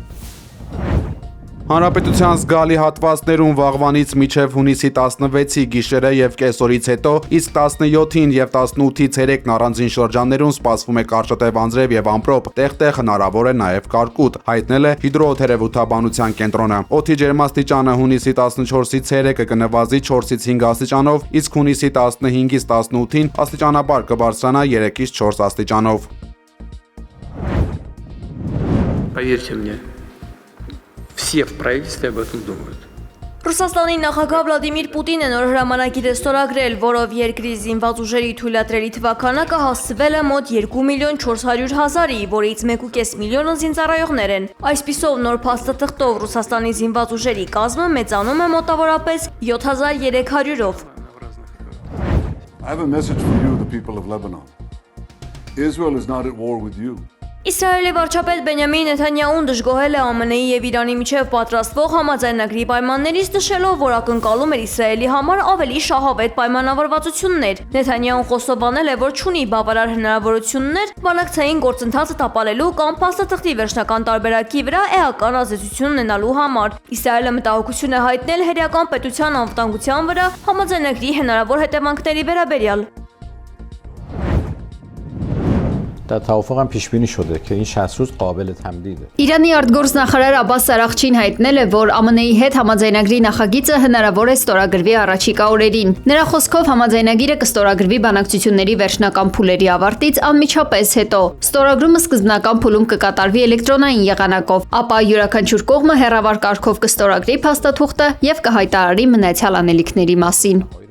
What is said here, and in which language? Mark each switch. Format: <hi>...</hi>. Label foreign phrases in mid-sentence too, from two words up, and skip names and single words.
<hy>Հանրապետության զգալի հատվածներում վաղվանից մինչև հունիսի 16-ի գիշերը և կեսօրից հետո, իսկ 17-ին և 18-ից 3-ն առանձին շրջաններում սպասվում է կարճատև անձրև և ամպրոպ, տեղ-տեղ հնարավոր է նաև կարկուտ, հայտնել է հիդրոթերապևտաբանության կենտրոնը։ Օդի ջերմաստիճանը հունիսի 14-ից 3-ը կնվազի 4-ից 5 աստիճանով, իսկ հունիսի 15-ից 18-ին աստիճանաբար կբարձրանա 3-ից 4 աստիճանով։</hy> <ru>Поверьте мне, все в правительстве об этом думают.</ru> <hy>Ռուսաստանի նախագահ Վլադիմիր Պուտինը նոր հրամանագիր է ստորագրել, որով երկրի զինված ուժերի թույլատրելի թվաքանակը հասցվել է մոտ 2.400.000-ի, որից 1.5 միլիոնը զինծառայողներ են։ Այսպիսով նոր փաստաթղթով Ռուսաստանի զինված ուժերի կազմը մեծանում է մոտավորապես 7300-ով։</hy> <en>I have a message for you, the people of Lebanon. Israel is not at war with you.</en> <hy>Իսրայելի վարչապետ Բենյամին Նեթանյահուն դժգոհել է ԱՄՆ-ի և Իրանի միջև պատրաստվող համաձայնագրի պայմաններից, նշելով, որ ակնկալում էր Իսրայելի համար ավելի շահավետ պայմանավորվածություններ։ Նեթանյահուն խոստովանել է, որ չունի բավարար հնարավորություններ բանակցային գործընթացը տապալելու կամ փաստաթղթի վերջնական տարբերակի վրա էական ազդեցություն ունենալու համար։ Իսրայելը մտահոգություն է հայտնել հերեական պետության անվտանգության վրա համաձայնագրի հնարավոր հետևանքների վերաբերյալ։</hy> <fa>در توافق هم پیش بینی شده که این 60 روز قابل تمدیده.</fa> <hy>Իրանի արտգործնախարար Աբբաս Արաղչին հայտնել է, որ ԱՄՆ-ի հետ համաձայնագրի նախագիծը հնարավոր է ստորագրվի առաջիկա օրերին։ Նրա խոսքով համաձայնագիրը կստորագրվի բանակցությունների վերջնական փուլերի ավարտից անմիջապես հետո։ Ստորագրումը սկզբնական փուլում կկատարվի էլեկտրոնային եղանակով, ապա յուրաքանչյուր կողմը հեռավար կարգով կստորագրի փաստաթուղթը եւ կհայտարարի մնացյալ անելիքների մասին։</hy>